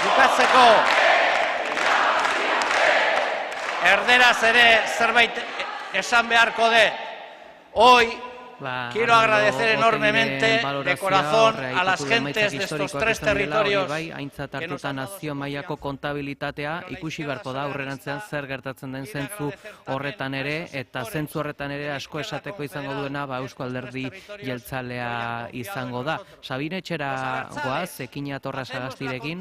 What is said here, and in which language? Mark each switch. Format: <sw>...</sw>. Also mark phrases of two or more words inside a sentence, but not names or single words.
<eu>bukatzeko erderaz ere zerbait esan beharko de.</eu> <es>Hoy quiero agradecer enormemente de corazón a las gentes de estos tres territorios.</es> <eu>Aintzat hartuta nazio mailako kontabilitatea ikusi beharko da aurrerantzean zer gertatzen den zentzu horretan ere, eta zentzu horretan ere asko esateko izango duena Eusko Alderdi Jeltzalea izango da. Sabine etxera goaz, Ekine Atorra Sagastirekin.</eu>